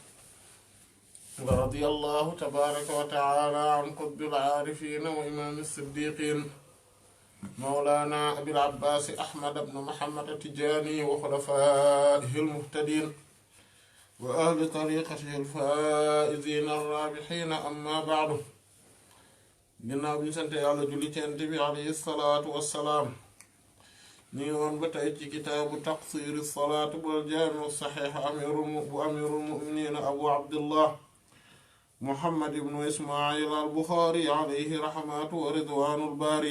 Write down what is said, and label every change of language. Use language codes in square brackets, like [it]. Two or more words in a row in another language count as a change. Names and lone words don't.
[ar] ورضي الله تبارك وتعالى عن قطب العارفين وإمام الصديقين مولانا أبي العباس أحمد بن محمد التجاني وخلفائه المهتدين وأهل طريقته الفائزين الرابحين. أما بعد، [wo] ginnaaw bi ñu sant Yàlla julli ci Yonent bi [ar] عليه الصلاة والسلام, [wo] ñu ngi woon ba tey ci [ar] كتاب تقصير الصلاة [wo] bu [ar] الجامع الصحيح أمير المؤمنين أبو عبد الله محمد بن إسماعيل البخاري عليه رحمة ورضوان الباري.